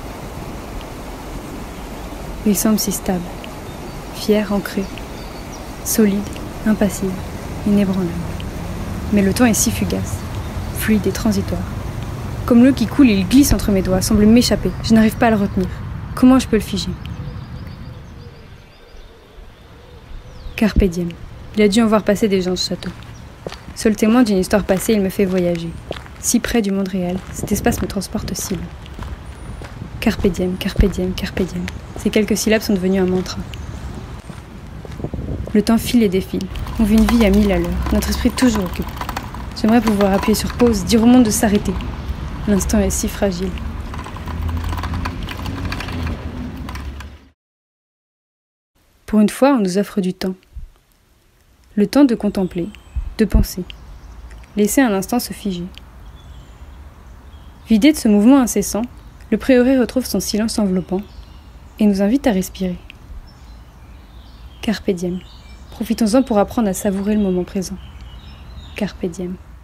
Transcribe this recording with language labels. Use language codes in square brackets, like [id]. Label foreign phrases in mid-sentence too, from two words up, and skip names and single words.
[fr] Il semble si stable. Fier, ancré, solide, impassible, inébranlable. Mais le temps est si fugace, fluide et transitoire. Comme l'eau qui coule, il glisse entre mes doigts, semble m'échapper. Je n'arrive pas à le retenir. Comment je peux le figer? [la] Carpe diem. [fr] Il a dû en voir passer des gens, ce château. Seul témoin d'une histoire passée, il me fait voyager. Si près du monde réel, cet espace me transporte si loin. [la] Carpe diem, carpe diem, carpe diem. [fr] Ces quelques syllabes sont devenues un mantra. Le temps file et défile. On vit une vie à 1000 à l'heure. Notre esprit est toujours occupé. J'aimerais pouvoir appuyer sur pause, dire au monde de s'arrêter. L'instant est si fragile. Pour une fois, on nous offre du temps. Le temps de contempler, de penser. Laisser un instant se figer. Vidé de ce mouvement incessant, le prieuré retrouve son silence enveloppant et nous invite à respirer. [la] Carpe diem. [fr] Profitons-en pour apprendre à savourer le moment présent. [la] Carpe diem.